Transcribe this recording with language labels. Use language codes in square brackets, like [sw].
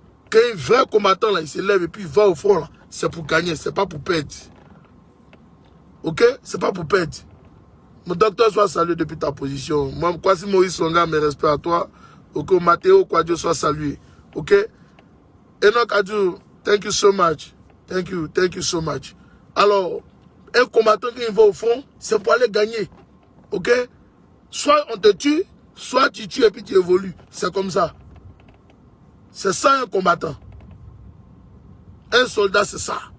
[fr] Quand un vrai combattant, là, il se lève et puis il va au front, c'est pour gagner, c'est pas pour perdre. Ok? C'est pas pour perdre. Mon docteur soit salué depuis ta position. Moi, Kwasi Maurice Songa, mes respects à toi. Ok? Mathéo Kwadjo soit salué. Ok? [en] Enoch Adjou, thank you so much. Thank you so much. [fr] Alors, un combattant qui va au front, c'est pour aller gagner. Ok? Soit on te tue, soit tu tues et puis tu évolues. C'est comme ça. C'est ça un combattant. Un soldat, c'est ça.